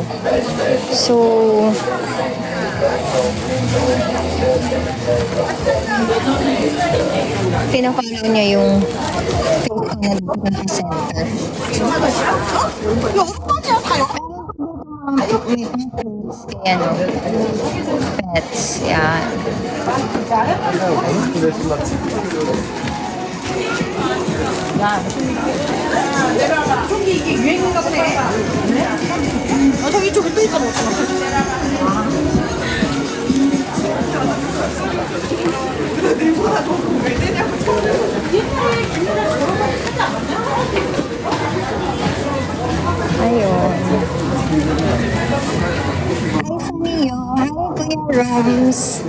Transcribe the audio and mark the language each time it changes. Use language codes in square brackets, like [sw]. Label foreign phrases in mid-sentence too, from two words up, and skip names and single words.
[tl] So, pinafollow niya yung face ko na naka-center. May pang-pets. Kaya no. Pets. Yan. [ko] 저기 이게 유행인가 보네 저기 이쪽에 또 있잖아 [tl] Ayun. Hi, Samio. Hi, Kuya Rams.